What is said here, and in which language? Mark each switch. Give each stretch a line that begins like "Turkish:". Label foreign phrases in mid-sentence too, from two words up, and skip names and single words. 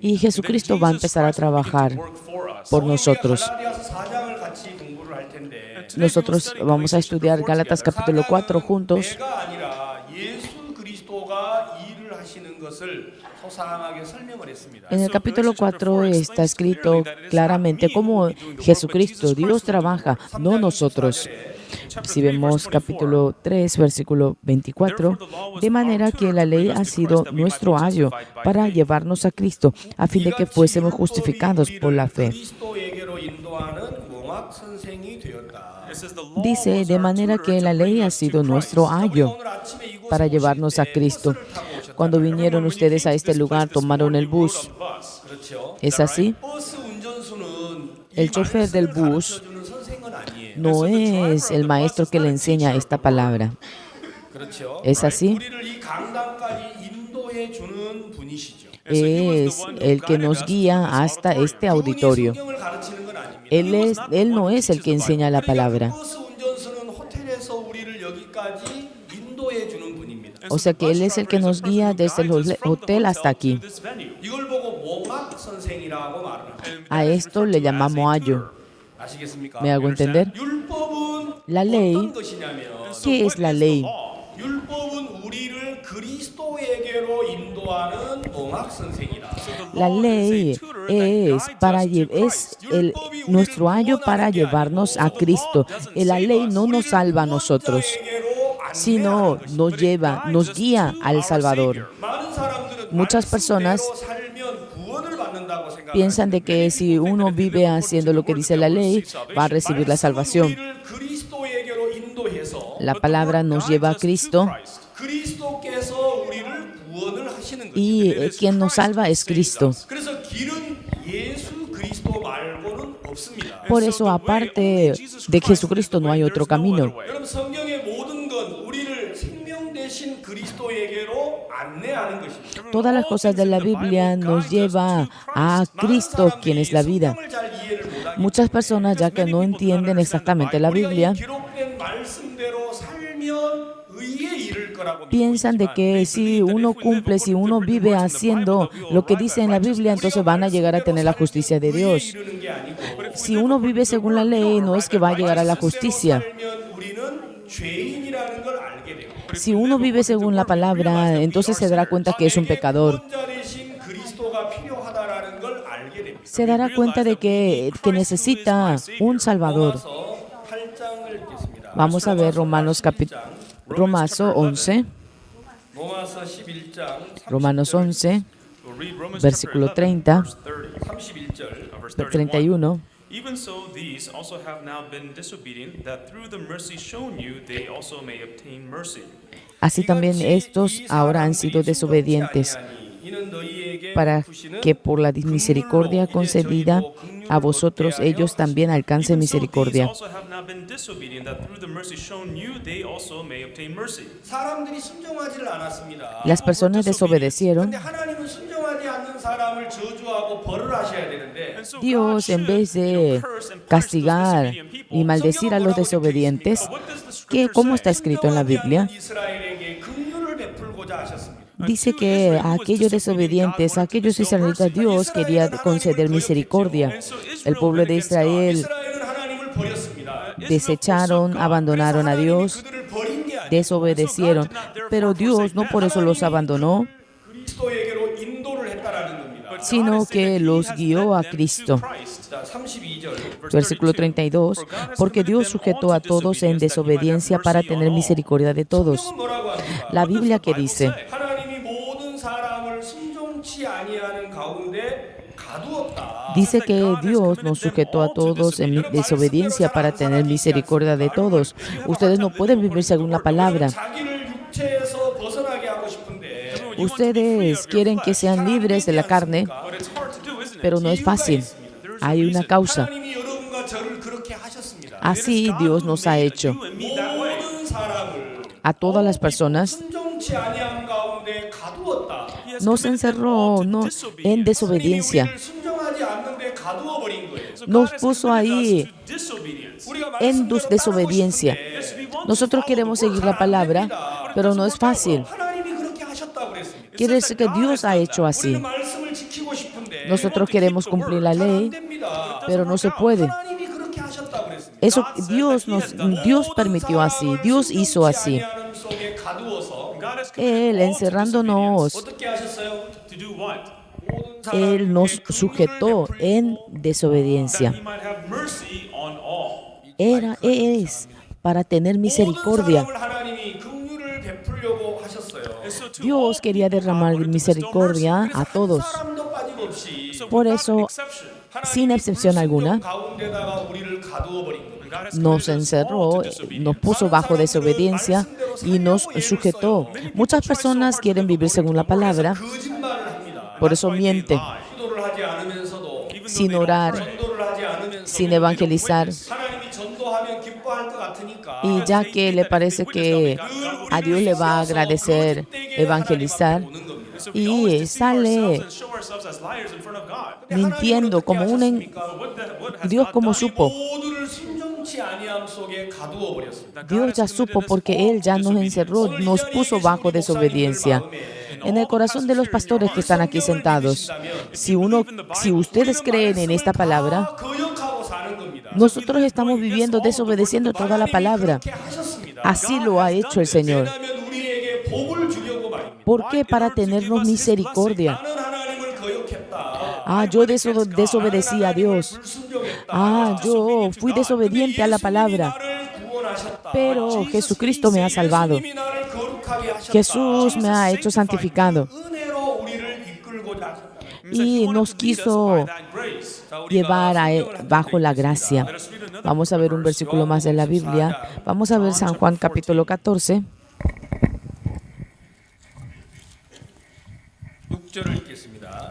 Spanish: y Jesucristo va a empezar a trabajar por nosotros.
Korean: 갈라디아서 4장을 같이 공부를 할 텐데
Spanish: Nosotros vamos a estudiar Gálatas capítulo 4 juntos.
Korean: 내가 아니라 예수 그리스도가 일을 하시는 것을 소상하게 설명을 했습니다.
Spanish: En el capítulo 4 está escrito claramente cómo Jesucristo, Dios trabaja, no nosotros. Si vemos capítulo 3, versículo 24, de manera que la ley ha sido nuestro ayo para llevarnos a Cristo, a fin de que fuésemos justificados por la fe.
Korean: 그리스도에게로 인도하는 몽학 선생이 되었다.
Spanish: Dice, de manera que la ley ha sido nuestro ayo
Korean: 오늘 아침에 이곳에
Spanish: para llevarnos a Cristo. Cuando vinieron ustedes a este lugar, tomaron el bus.
Korean: 그렇죠.
Spanish: ¿Es así?
Korean: 버스 운전수는
Spanish: El chofer del bus
Korean: 주는 선생은 아니에요.
Spanish: no es el maestro que le enseña esta palabra.
Korean: 그렇죠.
Spanish: ¿Es así?
Korean: 우리를 이 강단까지 인도해 주는 분이시죠.
Spanish: Es el que nos guía hasta este auditorio.
Korean: 성경을 가르치는 건 아닙니다.
Spanish: Él no es el que enseña la palabra.
Korean: 버스 운전수는 호텔에서 우리를 여기까지 인도해 주는 분입니다.
Spanish: O sea que Él es el que nos guía desde el hotel hasta aquí.
Korean: 이걸 보고 몽학 선생이라고 말을 합니다.
Spanish: A esto le llamamos ayo.
Korean: 아시겠습니까?
Spanish: ¿Me hago entender?
Korean: 율법은
Spanish: La ley,
Korean: 어떤 것이냐면
Spanish: ¿qué es la ley?
Korean: 율법은 우리를 그리스도에게로 인도하는 몽학 선생이다.
Spanish: La ley es nuestro ayo para llevarnos a Cristo. La ley no nos salva a nosotros, sino nos guía al Salvador.
Korean: 많은 사람들은
Spanish: Muchas personas
Korean: 살면 구원을 받는다고 생각합니다.
Spanish: piensan de que si uno vive haciendo lo que dice la ley, va a recibir la salvación.
Korean: 우리를 그리스도에게로 인도해서
Spanish: La palabra nos lleva a Cristo
Korean: 그리스도께서 우리를 구원을 하시는
Spanish: y
Korean: 거죠.
Spanish: quien nos salva es Cristo.
Korean: 그래서 길은 예수 그리스도 말고는 없습니다.
Spanish: Por eso, aparte de Jesucristo, no hay otro camino.
Korean: 여러분 성경의 모든 건 우리를 생명 되신 그리스도에게로 안내하는 것입니다.
Spanish: Todas las cosas de la Biblia nos lleva a Cristo, quien es la vida.
Korean: 성경을 잘 이해를 못하기
Spanish: Muchas personas, ya que no entienden exactamente la Biblia,
Korean: 기록된 말씀대로 살면 의에 이를 거라고
Spanish: piensan de que si uno cumple, si uno vive haciendo lo que dice en la Biblia, entonces van a llegar a tener la justicia de Dios.
Korean: 이르는 게 아니고
Spanish: Si uno vive según la ley, no es que va a llegar a la justicia.
Korean: 살면 우리는 죄인이라는 걸 알게 돼요.
Spanish: Si uno vive según la palabra, entonces se dará cuenta que es un pecador.
Korean: 구원자 되신 그리스도가 필요하다라는 걸 알게 됩니다.
Spanish: Se dará cuenta de que necesita un Salvador.
Korean: 로마서 8장을 읽겠습니다.
Spanish: Vamos a ver Romanos 11,
Korean: 로마서 11장
Spanish: Romanos 11, versículo 30,
Korean: 31절
Spanish: 31.
English: Even so, these also have now been disobedient, that through the mercy shown you, they also may obtain mercy.
Spanish: Así también estos ahora han sido desobedientes, para que por la misericordia concedida a vosotros ellos también alcancen misericordia.
Korean: 사람들이 순종하지를 않았습니다.
Spanish: Las personas desobedecieron,
Korean: 근데 하나님은 순종하지 않는 사람을 저주하고 벌을 하셔야 되는데
English: And so
Spanish: Dios,
English: God
Spanish: en vez
English: should,
Spanish: de
English: curse and punish those
Spanish: castigar
English: disobedient people.
Spanish: y maldecir a los desobedientes, ¿cómo está escrito en la Biblia?
Korean: 이스라엘에게 긍휼을 베풀고자 하셨습니다.
Spanish: Dice que a aquellos desobedientes, a aquellos israelitas, Dios quería conceder misericordia. El pueblo de Israel
Korean: 이스라엘은 하나님을 버렸습니다.
Spanish: desecharon, abandonaron a Dios,
Korean: 그들을 버린 게 아니라
Spanish: desobedecieron, pero Dios no por eso los abandonó,
Korean: 그리스도에게로 인도를 했다라는 겁니다.
Spanish: sino que los guió a Cristo.
Korean: 자, 32절.
Spanish: Versículo 32, porque Dios sujetó a todos en desobediencia para tener misericordia de todos.
Korean: 성경은 뭐라고 합니까?
Spanish: La Biblia que dice,
Korean: 하나님이 모든 사람을 순종치 아니하는 가운데 가두었다.
Spanish: dice que Dios nos sujetó a todos en desobediencia para tener misericordia de todos. Ustedes no pueden vivir según la palabra.
Korean: 자기를 육체에서 벗어나게 하고 싶은데
Spanish: Ustedes quieren que sean libres de la carne,
English: But it's hard to do, isn't it?
Spanish: pero no es fácil. Hay una causa.
Korean: 하나님이 여러분과 저를 그렇게 하셨습니다.
Spanish: Así Dios nos ha hecho.
English: You and me that way.
Korean: 모든 사람을
Spanish: A todas las personas
Korean: 순종치 아니한 가운데 가두었다.
English: He has
Spanish: nos
English: committed them
Spanish: encerró
English: all to
Spanish: en
English: disobedience.
Spanish: desobediencia.
Korean: 우리를 순종하지 않는데 가두어 버린 거예요.
English: So
Spanish: Nos
English: God has
Spanish: puso
English: committed
Spanish: ahí
English: us to disobedience.
Korean: 우리가
Spanish: en
Korean: 말씀대로
Spanish: desobediencia.
Korean: 따르고
English: Yes, we want to
Spanish: Nosotros
English: follow
Spanish: queremos
English: the word.
Spanish: seguir la palabra, pero no es fácil.
Korean: 하나님이 그렇게 하셨다고 그랬습니다.
Spanish: Quiere decir que Dios ha hecho así.
Korean: 우리는 말씀을 지키고 싶은데
Spanish: Nosotros queremos cumplir la
Korean: 잘 안
Spanish: ley,
Korean: 됩니다.
Spanish: pero no se puede.
Korean: 하나님이 그렇게 하셨다고 그랬습니다.
Spanish: Eso Dios permitió así, Dios hizo así.
Korean: 하나님 속에 가두어서
English: God has committed
Spanish: Él,
English: all to
Spanish: encerrándonos,
Korean: 어떻게 하셨어요?
English: disobedience. To do what?
Spanish: Él nos sujetó en
English: That
Spanish: desobediencia.
English: he might have mercy on all.
Spanish: Es para tener misericordia.
Korean: 모든 사람을 하나님이 긍휼을 베풀려고 하셨어요.
English: And so to
Spanish: Dios
English: all
Spanish: quería
English: people,
Spanish: derramar
English: God wanted to bestow
Spanish: misericordia
English: mercy.
Spanish: a todos.
Korean: 사람도 빠짐없이
English: So
Spanish: Por
English: without
Spanish: eso,
English: exception,
Spanish: sin excepción alguna,
Korean: 가운데다가 우리를 가두어 버린 겁니다.
English: God has
Spanish: nos
English: committed us all
Spanish: encerró,
English: to disobedience.
Spanish: nos puso bajo desobediencia y nos sujetó. Muchas personas quieren vivir según la palabra,
Korean: 거짓말을 합니다.
Spanish: por eso mienten,
Korean: 기도를 하지 않으면서도
English: Even though
Spanish: sin
English: they don't
Spanish: orar,
Korean: 전도를 하지 않으면서도
Spanish: sin evangelizar.
Korean: 하나님이 전도하면 기뻐할 것 같으니까
Spanish: Y ya que le parece que a Dios le va a agradecer evangelizar,
English: So we always
Spanish: y
English: deceive
Spanish: sale
English: ourselves and show ourselves as liars in front of God.
Spanish: mintiendo como un
English: What has
Spanish: Dios
English: God
Spanish: como
English: done?
Spanish: supo.
Korean: 모두를 순종치 아니함 속에 가두어 버렸습니다.
Spanish: Dios ya supo porque Él ya nos encerró, nos puso bajo desobediencia. En el corazón de los pastores que están aquí sentados, si ustedes creen en esta palabra,
Korean: 거역하고 사는 겁니다.
Spanish: nosotros estamos viviendo desobedeciendo toda la palabra.
Korean: 그렇게 하셨습니다.
Spanish: Así lo ha hecho el Señor.
Korean: 왜냐하면 우리에게 복을 주려고 말입니다.
Spanish: ¿Por qué? Para tenernos misericordia.
Korean: 나는 하나님을 거역했다.
Spanish: Yo desobedecí a Dios.
Korean: 불순종했다.
Spanish: Yo fui desobediente a la palabra.
Korean: 나를 구원하셨다.
Spanish: Pero Jesucristo me ha salvado.
Korean: 예수님이 나를 거룩하게 하셨다.
Spanish: Jesús me ha hecho santificado
Korean: 은혜로 우리를 이끌고자 하셨다.
Spanish: y nos quiso llevar bajo la gracia. Vamos a ver un versículo más de la Biblia. Vamos a ver San Juan capítulo 14.
Korean: 6절을 읽겠습니다.